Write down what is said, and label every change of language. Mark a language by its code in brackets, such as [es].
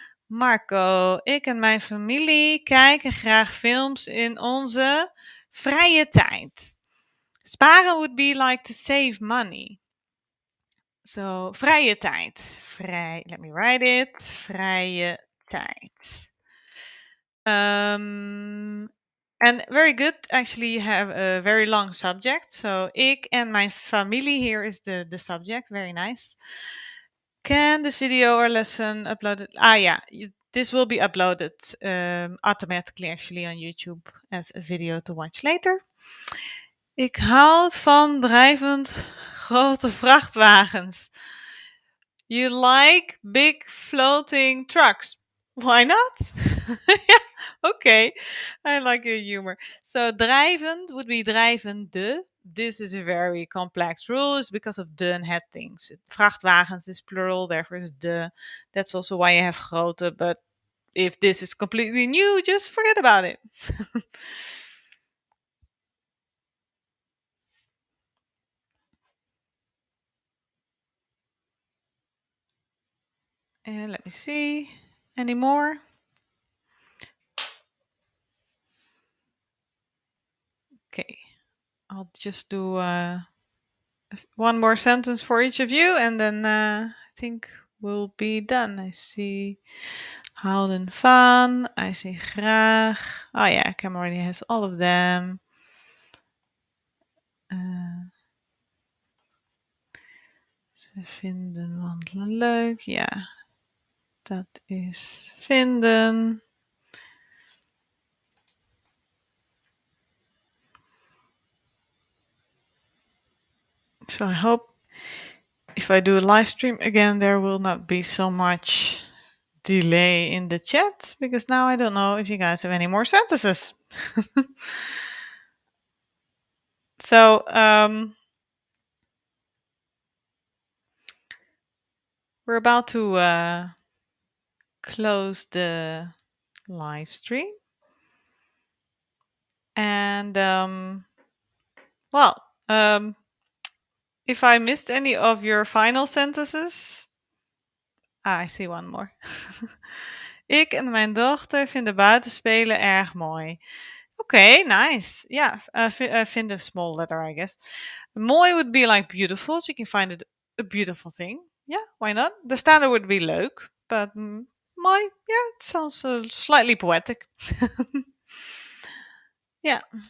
[nl] Marco, ik en mijn familie kijken graag films in onze vrije tijd. [en] Sparen would be like to save money. So, vrije tijd. Let me write it. Vrije tijd. And very good. Actually, you have a very long subject. So, [nl] ik en mijn familie [en] here is the subject. Very nice. Can this video or lesson uploaded? Yeah, this will be uploaded automatically actually on YouTube as a video to watch later. [nl] Ik houd van drijvend grote vrachtwagens. [en] You like big floating trucks. Why not? Yeah, okay. I like your humor. So drijvend would be drijvende. This is a very complex rule. It's because of de and het things. Vrachtwagens is plural, therefore is de. That's also why you have grote, but if this is completely new, just forget about it. And let me see. Any more? Okay. I'll just do one more sentence for each of you, and then I think we'll be done. I see houden van. I see graag. Oh yeah, Cam already has all of them. [nl] Ze vinden wandelen leuk. Ja, dat is vinden. [en] So I hope if I do a live stream again, there will not be so much delay in the chat, because now I don't know if you guys have any more sentences. So we're about to close the live stream. And well, if I missed any of your final sentences, I see one more. [nl] Ik en mijn dochter vinden buitenspelen erg mooi. [en] Okay, nice. Yeah, find a small letter, I guess. Mooi would be like beautiful, so you can find it a beautiful thing. Yeah, why not? The standard would be leuk, but mooi, yeah, it sounds slightly poetic. Yeah.